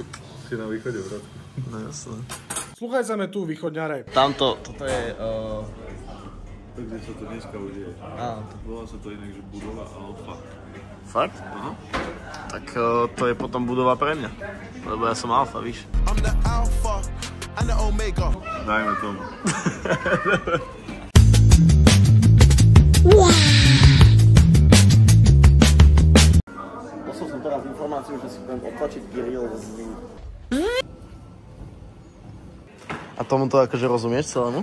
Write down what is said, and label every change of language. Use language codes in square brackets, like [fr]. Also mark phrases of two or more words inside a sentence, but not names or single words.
[sk] Si na východe, bratku. No jasné. Slúchaj sa me tu, východňare. Tamto, toto je... To, kde sa to dneska udeje. Áno. Volá sa to inak, že budova Alfa. Fakt? Aha. Tak to je potom budova pre mňa. Lebo ja som Alfa, víš? [en] I'm the Alpha and the Omega. [sk] Dajme tomu. Poslal som teraz informáciu, že si budem otlačiť grill z... A tomuto akože rozumieš celému?